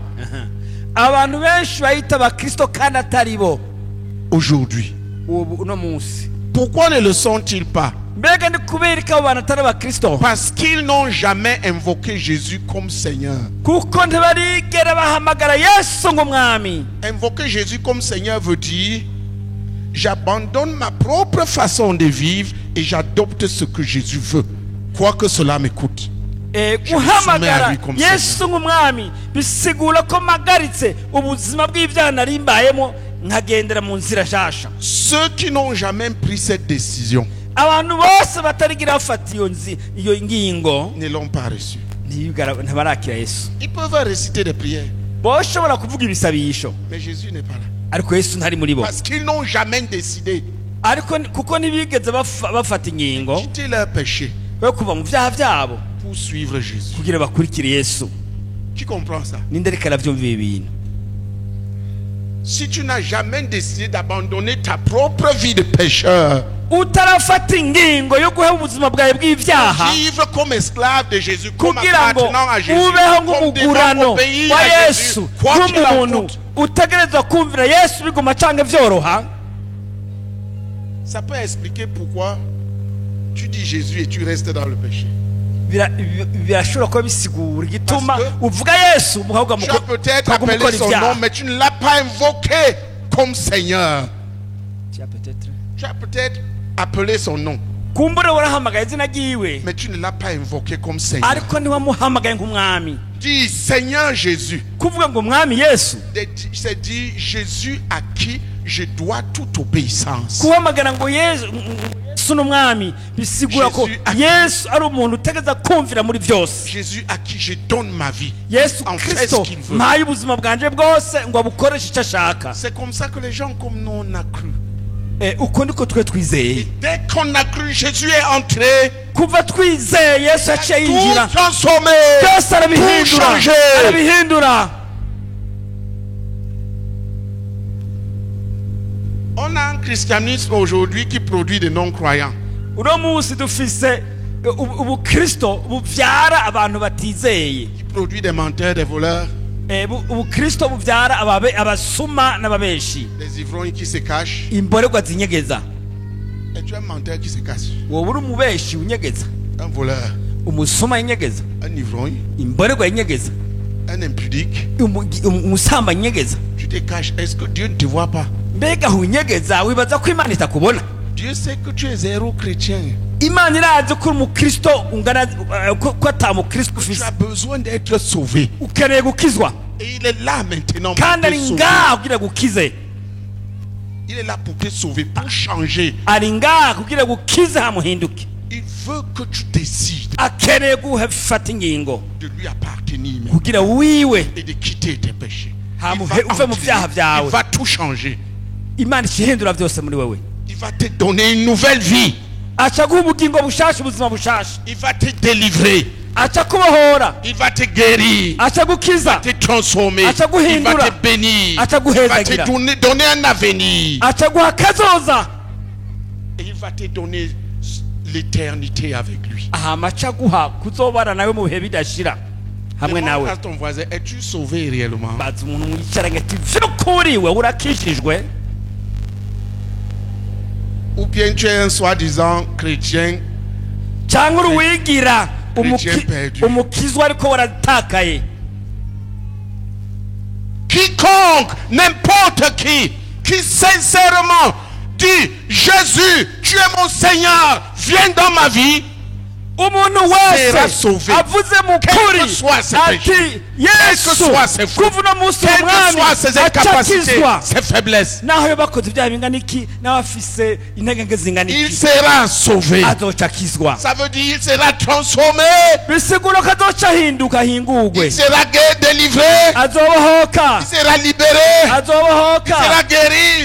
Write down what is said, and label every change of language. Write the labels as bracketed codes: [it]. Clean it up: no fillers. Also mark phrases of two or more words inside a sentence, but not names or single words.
[rn] Abantu benshi bayita abakristo kandi atari bo [fr] aujourd'hui. [rn] uno munsi. [fr] Pourquoi ne le sont-ils pas? [rn] Mbega ni kubera ko abo bantu atari abakristo? [fr] Parce qu'ils n'ont jamais invoqué Jésus comme Seigneur. [rn] Kuko ntibarigera bahamagara Yesu nk'umwami. [fr] Invoquer Jésus comme Seigneur veut dire j'abandonne ma propre façon de vivre et j'adopte ce que Jésus veut, quoi que cela me coûte. [rn] Guhamagara Yesu nk'umwami bisigura ko mpagaritse ubuzima bw'ibyaha nari mbayemo nkagendera mu nzira nshasha. [fr] Ceux qui n'ont jamais pris cette décision [rn] Abantu bose batarigira bafata iyo ngingo [fr] ne l'ont pas reçu. [rn] ntibarakira Yesu. [fr] Ils peuvent réciter des prières, [rn] Boshobora kuvuga ibisabisho [fr] mais Jésus n'est pas là. [rn] ariko Yesu ntari muri bo. [fr] Parce qu'ils n'ont jamais décidé [rn] Ariko kuko ntibigeze bafata ingingo [fr] de quitter leur péché [rn] yo kuva mu byaha byabo [fr] pour suivre Jésus. [rn] kugira bakurikire Yesu. [fr] Tu comprends ça? [rn] Ninde ariko aravyumva ibi bintu? [fr] Si tu n'as jamais décidé d'abandonner ta propre vie de pécheur, [rn] Utarafata ingingo yo guha ubuzima bwawe bw'ibyaha [fr] vivre comme esclave de Jésus, comme [rn] kugira ngo [fr] appartenant à Jésus, [rn] ubeho [fr] comme devant [rn] nk'umugurano [fr] obéir [rn] wa [fr] à [rn] Yesu [fr] Jésus, quoi qu'il en [rn] nk'umuntu [fr] coûte. [rn] utegerezwa kumvira Yesu biguma canke vyoroha. [fr] Ça peut expliquer pourquoi tu dis Jésus et tu restes dans le péché. [rn] Birashobora kuba bisigura igituma [fr] Parce que [rn] uvuga Yesu muhabwa [fr] Tu as peut-être appelé son nom, mais tu ne l'as pas invoqué comme Seigneur. Tu as peut-être appelé son nom, [rn] kumbure warahamagaye izina ryiwe [fr] mais tu ne l'as pas invoqué comme Seigneur. [rn] ariko ntiwamuhamagaye nk'umwami. [fr] Dis Seigneur Jésus. [rn] Kuvuga ngo umwami Yesu, [fr] C'est dire Jésus à qui je dois toute obéissance. [rn] kuhamagara ngo Yesu n'umwami bisigura ko Yesu ari umuntu utegeza kumvira muri byose. [fr] Jésus à qui je donne ma vie. [rn] Yesu [fr] En fait [rn] Kristo [fr] ce qu'il veut. [rn] mpaye ubuzima bwanje bwose ngo abukoreshe icyo ashaka. [fr] C'est comme ça que les gens comme nous on a cru. [rn] uko niko twe twizeye. [fr] Dès qu'on a cru, Jésus est entré. [rn] Kuva twizeye Yesu yaciye yinjira, [fr] Tout transformé. [rn] byose arabihindura, [fr] Tout changé. [rn] arabihindura. [fr] On a un christianisme aujourd'hui qui produit des non-croyants. [rn] Uno munsi dufise ubukristo buvyara abantu batizeye, [fr] Qui produit des menteurs, des voleurs, [rn] ubukristo buvyara abasuma n'ababeshi, [fr] des ivrognes qui se cachent. [rn] imborerwa zinyegeza. [fr] Et tu es un menteur qui se cache. [rn] Wowe uri umubeshi unyegeza, [fr] Un voleur, [rn] umusuma yinyegeza, [fr] un ivrogne, [rn] imborerwa yinyegeza, [fr] un impudique. [rn] umusamba yinyegeza. [fr] Tu te caches. Est-ce que Dieu ne te voit pas? [rn] Mbega hunyegeza wibaza ko Imana itakubona? [fr] Dieu sait que tu es zéro chrétien. [rn] Imana irazi ko uri umukristo ungana ko ata mukristo [fr] Tu [rn] ufise, [fr] as besoin d'être sauvé. [rn] ukeneye gukizwa, [fr] Et il est là maintenant pour [rn] kandi [fr] te [rn] ari [fr] sauver. [rn] ngaha kugira gukize, [fr] Il est là pour te sauver, pour changer. [rn] ari ngaha kugira gukize hamuhinduke. [fr] Il veut que tu décides [rn] Akeneye gufata ingingo [fr] de lui appartenir même [rn] kugira wiwe [fr] et de quitter tes péchés. [rn] Uve [fr] Il [rn] mu vyaha vyawe. [fr] va tout changer. [rn] Imana ishihindura byose muri wewe, [fr] Il va te donner une nouvelle vie. [rn] aca guha ubugingo bushasha, ubuzima bushasha, [fr] Il va te délivrer. [rn] aca kubohora, [fr] Il va te guérir. [rn] aca gukiza, [fr] Te transformer. [rn] Acha [fr] Il va [rn] guhindura. [fr] te bénir. [rn] Acha [fr] Il va [rn] guhezagira. [fr] te donner un avenir. [rn] aca guha kazoza, [fr] Et il va te donner l'éternité avec lui. [rn] hama aca guha kuzobana nawe mu bihe bidashira hamwe [fr] Demande [rn] nawe. [fr] à ton voisin, es-tu sauvé réellement? [rn] baza umuntu mwicaranye ati vy'ukuri we urakishijwe, [fr] Ou bien tu es un soi-disant chrétien [rn] cyangwa uri wigira [fr] Chrétien perdu. [rn] umukizwa ariko waratakaye. [fr] quiconque, n'importe qui sincèrement dit Jésus, tu es mon Seigneur, viens dans ma vie, [rn] Umuntu [fr] sera [rn] wese [fr] sauvé. [rn] avuze mu [fr] Quel [rn] kuri [fr] que soit ses [rn] ati [fr] péchés, [rn] Yesu [fr] soit ses fautes, [rn] kuva uno munsi [fr] quelles que [rn] umwami [fr] soient ses incapacités, [rn] acakizwa, [fr] ses faiblesses, [rn] naho yo bakoze ibyaha bingana iki, nawe afise intege nke zingana [fr] il [rn] iki, [fr] sera sauvé. [rn] azocakizwa. [fr] Ça veut dire il sera transformé, [rn] bisigura ko azoca ahinduka, ahingurwe, [fr] il sera délivré, [rn] azobohoka, [fr] il sera libéré, il [rn] azobohoka, [fr] sera guéri,